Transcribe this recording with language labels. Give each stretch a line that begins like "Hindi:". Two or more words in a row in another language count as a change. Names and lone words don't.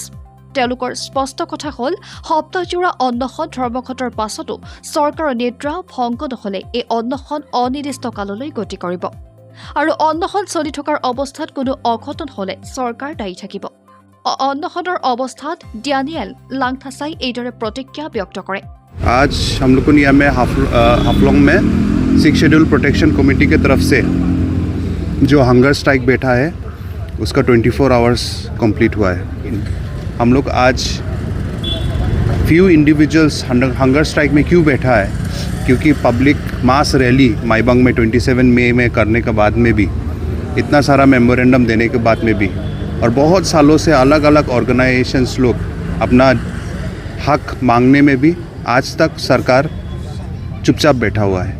Assamese: তেওঁলোকৰ স্পষ্ট কথা হ'ল সপ্তাহজোৰা অন্নশন ধৰ্মঘটৰ পাছতো চৰকাৰৰ নিদ্ৰা ভংগ নহ'লে এই অন্নশন অনিৰ্দিষ্ট কাললৈ গতি কৰিব আৰু অন্নশন চলি থকাৰ অৱস্থাত কোনো অঘটন হ'লে চৰকাৰ দায়ী থাকিব। অন্নশনৰ অৱস্থাত ডেনিয়েল লাংথাছাই এইদৰে প্ৰতিক্ৰিয়া ব্যক্ত কৰে।
Hindi: आज हम लोग को यहाँ में हाफलोंग में 6th शेड्यूल प्रोटेक्शन कमेटी की तरफ से जो
English: hunger strike
Hindi: बैठा है उसका 24
English: hours complete
Hindi: हुआ है। हम लोग आज
English: few individuals hunger strike
Hindi: में क्यों बैठा है, क्योंकि
English: public mass rally
Hindi: माईबंग में 27 मई में करने के बाद में भी, इतना सारा मेमोरेंडम देने के बाद में भी, और बहुत सालों से अलग अलग ऑर्गेनाइजेशंस लोग अपना हक मांगने में भी आज तक सरकार चुपचाप बैठा हुआ है।